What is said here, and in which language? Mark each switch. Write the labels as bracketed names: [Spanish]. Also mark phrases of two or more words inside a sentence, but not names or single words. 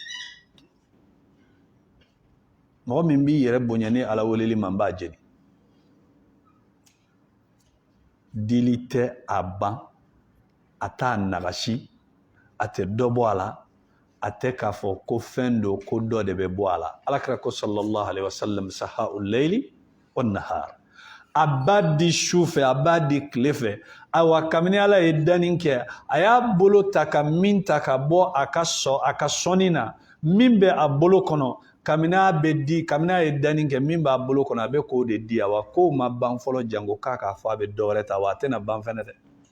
[Bambara] mɔgɔ min b'i yɛrɛ bonya ni ala weleli ma n b'a jeni dili tɛ a ban a t'a nagasi a tɛ dɔ bɔ a la a tɛ k'a fɔ ko fɛn don ko dɔ de bɛ bɔ a la alakira ko [Arabic] صلى الله عليه وسلم سحاء الليل والنهار [Bambara] a b'a di su fɛ a b'a di tile fɛ awa kabini ala ye danni kɛ a y'a bolo ta ka min ta ka bɔ a ka sɔnni na min bɛ a bolo kɔnɔ kabini a bɛ di kabini a ye danni kɛ min b'a bolo kɔnɔ a bɛ k'o de di awa k'o ma ban fɔlɔ jango k'a k'a fɔ a bɛ dɔ wɛrɛ ta wa a tɛna ban fɛnɛ dɛ